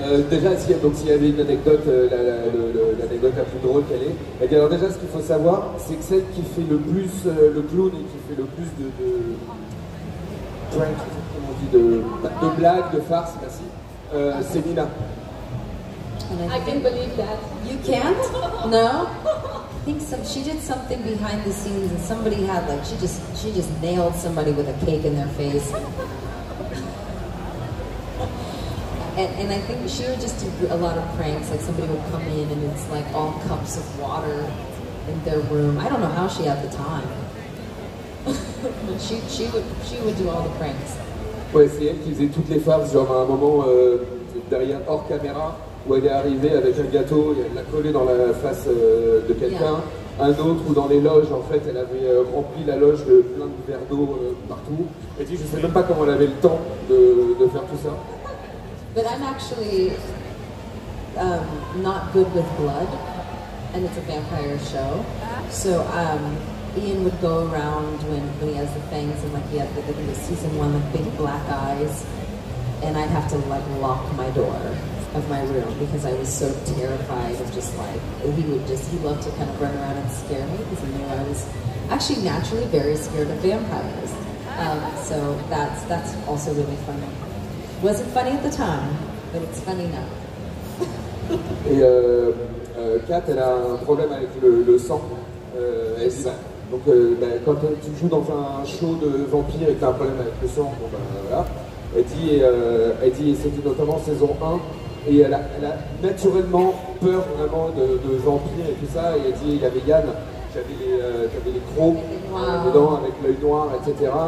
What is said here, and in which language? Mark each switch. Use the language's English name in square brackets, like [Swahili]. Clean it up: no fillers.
[French] Déjà, s'il y avait une anecdote, l'anecdote la plus drôle qu'elle est, et bien alors déjà, ce qu'il faut savoir, c'est que celle qui fait le plus le clown et qui fait le plus de prank, comment on dit, de blagues, de farces, merci, c'est Nina. [English] I can't believe that. You can't? No? I think she did something behind the scenes and somebody had like, she just nailed somebody with a cake in their face. And I think she would just do a lot of pranks, like somebody would come in and it's like all cups of water in their room. I don't know how she had the time. But she would do all the pranks. [French] Ouais, c'est elle qui faisait toutes les farces, genre à un moment derrière hors caméra, où elle est arrivée avec un gâteau et elle l'a collé dans la face de quelqu'un. Yeah. Un autre où dans les loges, en fait, elle avait rempli la loge de plein de verres d'eau partout. Et dit, je sais même pas comment elle avait le temps de faire tout ça. [English] But I'm actually not good with blood, and it's a vampire show. So Ian would go around when he has the fangs, and like he had, I think it was season 1, like big black eyes, and I'd have to like lock my door of my room because I was so terrified of just like, he loved to kind of run around and scare me because he knew I was actually naturally very scared of vampires. So that's also really funny. Wasn't funny at the time, but it's funny now. [French] Et Kat, elle a un problème avec le sang. Elle dit, Donc quand tu joues dans un show de vampires et que tu as un problème avec le sang, bon, voilà. Elle dit, et c'était notamment saison 1, et elle a naturellement peur vraiment de vampires et tout ça, et elle dit, il y avait Yann, qui avait les crocs dedans avec l'œil noir, etc.